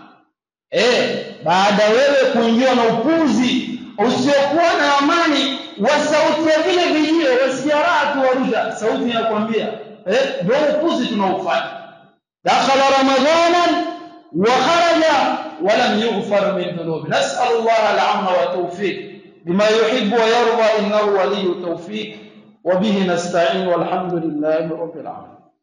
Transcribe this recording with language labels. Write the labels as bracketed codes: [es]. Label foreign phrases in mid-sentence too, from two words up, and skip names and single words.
[sw] Baada wewe kuingiwa na upuzi usiokuwa na amani wa sauti ya vile vijiwe, wasikia raha tu warusha, sauti inakwambia ndio upuzi tunaofanya. [ar] دخل رمضان وخرج ولم يغفر من ذنوبي. نسأل الله العفو والتوفيق بما يحب ويرضى، إنه ولي التوفيق وبه نستعين والحمد لله رب العالمين.